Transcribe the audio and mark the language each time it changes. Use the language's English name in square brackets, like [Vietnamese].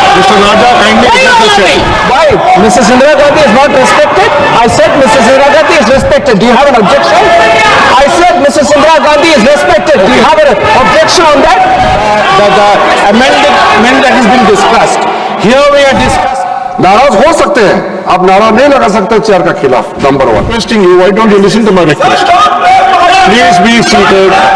[English] Mr. Raja, kindly Why you are laughing? Why? Mrs. Indira Gandhi is not respected? I said Mrs. Indira Gandhi is respected. Do you have an objection? I said Mrs. Indira Gandhi is respected. Do you have an objection on that? the amendment that has been discussed. Here we are discussing. [Hindi] नाराज हो सकते हैं, आप नारा नहीं लगा सकते chair का खिलाफ. Number 1. [English] Requesting you, why don't you listen to my request? Please be seated.